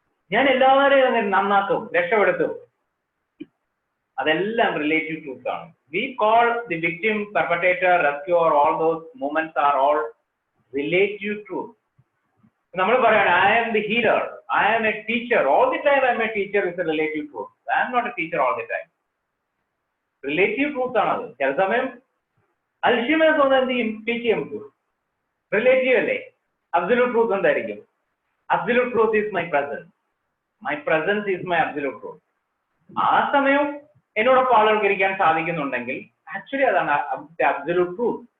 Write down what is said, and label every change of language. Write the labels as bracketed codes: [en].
[ml] ഞാൻ എല്ലാവരെയും നന്നാക്കും, രക്ഷപ്പെടുത്തും, അതെല്ലാം റിലേറ്റീവ് ട്രൂത്ത് ആണ്. [en] We call the victim, perpetrator, rescuer, all those movements are all relative truth. [ml] നമ്മൾ പറയാണ് [en] I am the healer, I am a teacher. All the time I am a teacher is a relative truth. I am not a teacher all the time. [ml] Relative truth ആണത്. ചില സമയം Alzheimer's ഒന്ന് എന്ത് ചെയ്യും, teach ചെയ്യാൻ പറ്റും. Relative അല്ലേ? Absolute truth എന്തായിരിക്കും? [en] Absolute truth is my presence. My presence is my absolute truth. [ml] ആ സമയം എന്നോടൊപ്പം ആളുകൾക്ക് ഇരിക്കാൻ സാധിക്കുന്നുണ്ടെങ്കിൽ ആക്ച്വലി അതാണ് അബ്സല്യൂട്ട് ട്രൂത്ത്.